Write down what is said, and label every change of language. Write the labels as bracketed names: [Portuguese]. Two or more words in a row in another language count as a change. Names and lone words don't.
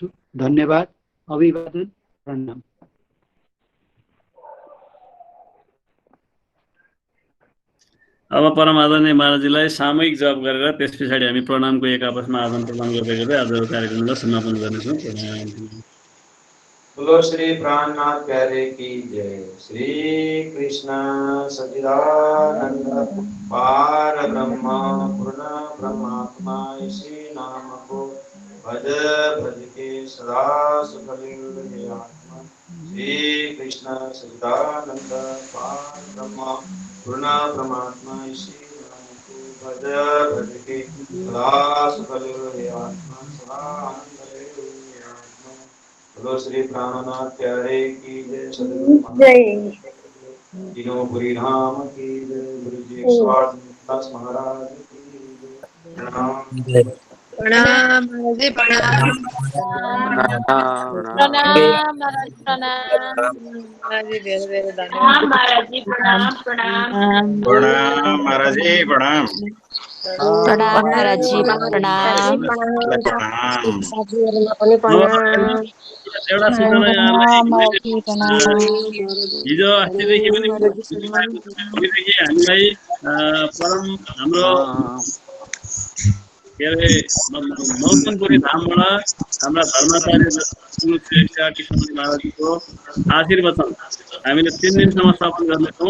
[Nepali] धन्यवाद, अभिवादन, प्रणाम। अब परम आदरणीय महाराजजीलाई सामूहिक जप गरेर त्यस पछाडि हामी प्रणामको एक आपसमा आदान प्रदान गर्दै गर्दै आजको कार्यक्रमलाई समापन गर्नेछौँ। [Hindi] बोलो श्री प्राणनाथ प्यारे की जय। श्री कृष्ण सच्चिदानंद पार ब्रह्म पूर्ण ब्रह्मात्मा इसी नाम को भज भज के सदा सुखलिंग हे आत्मा। श्री कृष्ण सच्चिदानंद पार ब्रह्म पूर्ण ब्रह्मात्मा इसी नाम को भज भज के सदा सुखलिंग हे आत्मा। सदा आनंद हे आत्मा। बोलो श्री प्राणनाथ प्यारे की जय। जय तीनों पुरी धाम की जय। गुरु जी दास महाराज की जय। प्रणाम [Nepali] प्रणाम महाराज, प्रणाम प्रणाम महाराज, प्रणाम महाराज, धेरै धेरै धन्यवाद महाराज जी, प्रणाम प्रणाम प्रणाम महाराज जी, प्रणाम प्रणाम महाराज जी, प्रणाम एउटा सूचना हिजो अस्तिदेखि पनि हामीलाई परम हाम्रो के अरे मौसमपुरी धामबाट हाम्रा धर्माचार्य कृष्ण महाराजको आशीर्वचन हामीले 3 दिनसम्म सफल गर्नेछौँ।